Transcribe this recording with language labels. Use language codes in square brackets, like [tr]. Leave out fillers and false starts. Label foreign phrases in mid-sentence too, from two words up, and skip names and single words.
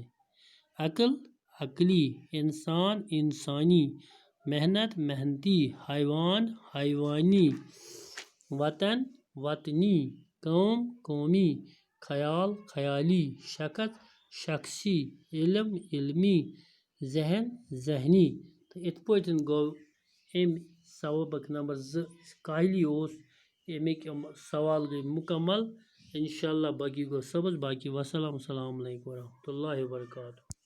[ur] عقل عقلی. انسان انسانی. محنت محنتی. حیوان حیوانی. وطن وطنی. قوم قومی. خیال خیالی. شخص شخصی. علم علمی. ذہن ذہنی. [ks] تو اتھ پٲٹھۍ گوٚو امہِ سبق نمبر 2 کاہلی اوس امیِکۍ سوال گٔے مکمل. انشاءاللہ باقی گوٚو صبحس. [ur] باقی وسلام. [ar] السلام علیکم ورحمۃ اللہ وبرکاتہ.